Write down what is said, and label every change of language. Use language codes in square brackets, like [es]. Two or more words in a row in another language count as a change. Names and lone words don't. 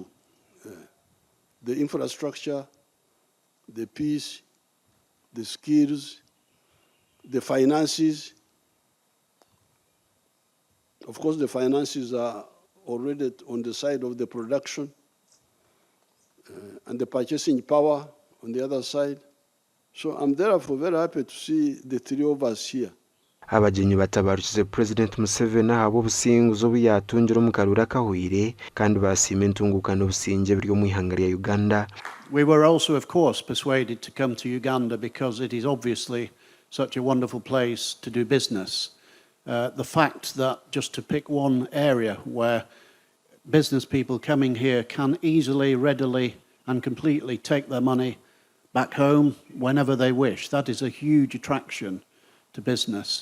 [en] The infrastructure, the peace, the skills, the finances. Of course, the finances are already on the side of the production and the purchasing power on the other side. So I'm therefore very happy to see the three of us here. [nyo] Abagenyi batabarukize President Museveni abo businguzo byatungira mu karura kihwere kandi basima entunguka n'obusinge biri mu ihanga rya Uganda. [en] We were also, of course, persuaded to come to Uganda because it is obviously such a wonderful place to do business. The fact that, just to pick one area where business people coming here can easily, readily and completely take their money back home whenever they wish, that is a huge attraction to business.